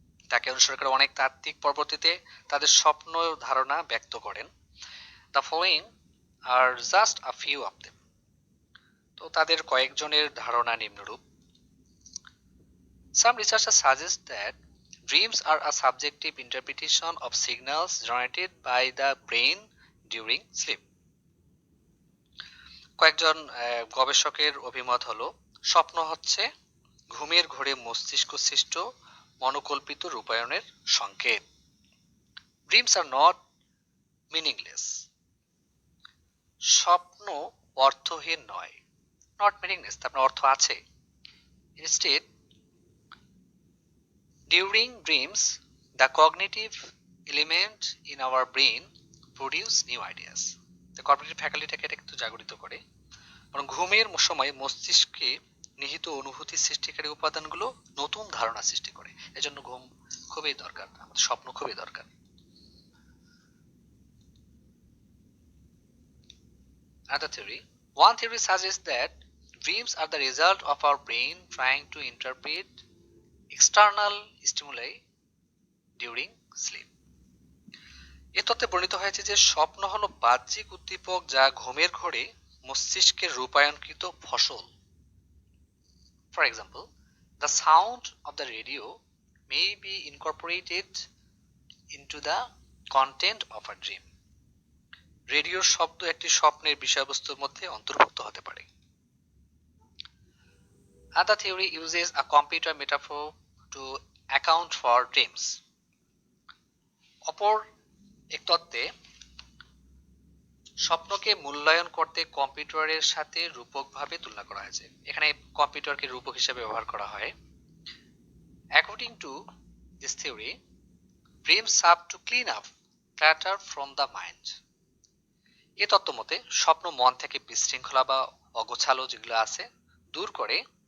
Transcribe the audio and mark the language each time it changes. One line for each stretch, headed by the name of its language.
Bangla: তাকে অনুসরণ করে অনেক তাত্ত্বিক পরবর্তীতে তাদের স্বপ্ন ধারণা ব্যক্ত করেন।
English: The following are just a few of them।
Bangla: তো তাদের কয়েকজনের ধারণা নিম্নরূপ।
English: Some researchers suggest that dreams are a subjective interpretation of signals generated by the brain during sleep।
Bangla: কয়েকজন গবেষকের অভিমত হলো স্বপ্ন হচ্ছে ঘুমের ঘোরে মস্তিষ্ক সৃষ্ট মনোকল্পিত রূপায়ণের সংকেত।
English: Dreams are not meaningless।
Bangla: স্বপ্ন অর্থহীন নয়।
English: not meaningless,
Bangla: তার অর্থ আছে।
English: Instead, during dreams, the cognitive element in our brain produce new ideas। The cognitive faculty-
Bangla: টাকে এটা কিন্তু জাগরিত করে। কারণ ঘুমের সময় মস্তিষ্কে নিহিত অনুভূতি সৃষ্টিকারী উপাদানগুলো নতুন ধারণা সৃষ্টি করে। এজন্য ঘুম খুবই দরকার, আমাদের স্বপ্ন খুবই দরকার।
English: Another theory. One theory suggests that dreams are the result of our brain trying to interpret external stimuli during sleep।
Bangla: এ তত্ত্বে বর্ণিত হয়েছে যে স্বপ্ন হলো বাহ্যিক উদ্দীপক যা ঘুমের ঘোরে মস্তিষ্কের রূপায়ণকৃত ফসল।
English: For example, the sound of the radio may be incorporated into the content of a dream।
Bangla: রেডিওর শব্দ একটি স্বপ্নের বিষয়বস্তুর মধ্যে অন্তর্ভুক্ত হতে পারে।
English: Another theory uses a computer metaphor to account for dreams।
Bangla: অপর এক তত্ত্বে স্বপ্নকে মূল্যায়ন করতে কম্পিউটারের সাথে রূপকভাবে তুলনা করা হয়েছে। এখানে কম্পিউটারকে রূপক হিসেবে ব্যবহার করা হয়।
English: According to this theory, dreams serve to clean up clutter from the mind।
Bangla: এ তত্ত্ব মতে স্বপ্ন মন থেকে বিশৃঙ্খলা বা অগোছালো যেগুলো আছে দূর করে।